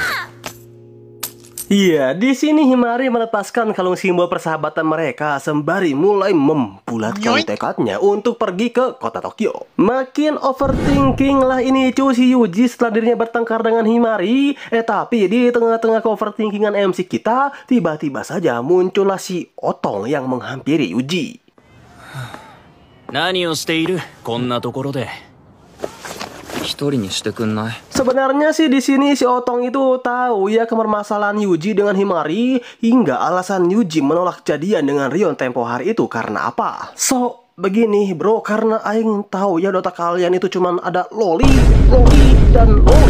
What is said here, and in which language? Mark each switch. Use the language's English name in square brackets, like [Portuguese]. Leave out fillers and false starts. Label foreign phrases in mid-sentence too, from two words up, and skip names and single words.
[Indonesian] Iya, di sini Himari melepaskan kalung simbol persahabatan mereka sembari mulai membulatkan tekadnya untuk pergi ke kota Tokyo. Makin overthinking lah ini cuy si Yuji setelah dirinya bertengkar dengan Himari. Tapi di tengah-tengah overthinkingan MC kita, tiba-tiba saja muncullah si Otong yang menghampiri Yuji. [Japanese] 何をしているこんなところで。一人にしてくんない? [Indonesian] Sebenarnya sih di sini si Otong itu tahu ya kepermasalahan Yuji dengan Himari hingga alasan Yuji menolak jadian dengan Rion tempo hari itu karena apa. So begini bro, karena aing tahu ya Dota kalian itu cuman ada loli dan loli.